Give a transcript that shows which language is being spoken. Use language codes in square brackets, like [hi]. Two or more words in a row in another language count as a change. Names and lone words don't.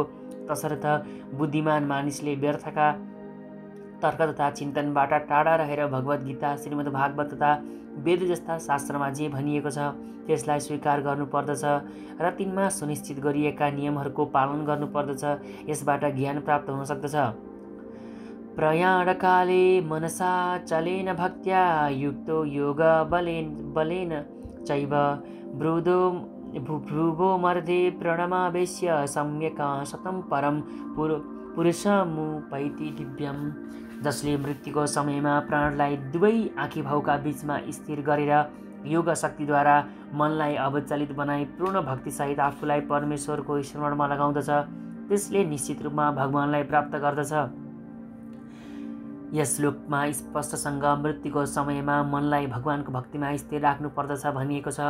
[ne] तसर्थ बुद्धिमान मानिसले व्यर्थका तर्क तथा चिन्तनबाट टाढा रहेर भगवद् गीता, श्रीमद् भागवत तथा वेद जस्ता शास्त्रमा जे भनिएको छ त्यसलाई स्वीकार गर्नुपर्दछ र तिनमा सुनिश्चित गरिएका नियमहरूको पालन गर्नुपर्दछ। यसबाट ज्ञान प्राप्त हुन सक्दछ। [sa] प्रयाणकाले मनसा चलेन भक्त्या युक्तो योग बलेन चैव भ्रुवो मर्दे प्रणमावेश्य सम्यक् शतं परम पुरुषमुपैति दिव्यम्। [ne] जसले मृत्युको समयमा प्राणलाई दुवै आँखी भाउका बीचमा स्थिर गरेर योग शक्तिद्वारा मनलाई अविचलित बनाई पूर्ण भक्तिसहित आफूलाई परमेश्वरको स्मरणमा लगाउँदछ त्यसले निश्चित रूपमा भगवानलाई प्राप्त गर्दछ। यस श्लोकमा स्पष्टसँग मृत्युको समयमा मनलाई भगवानको भक्तिमा स्थिर राख्नु पर्दछ भनिएको छ।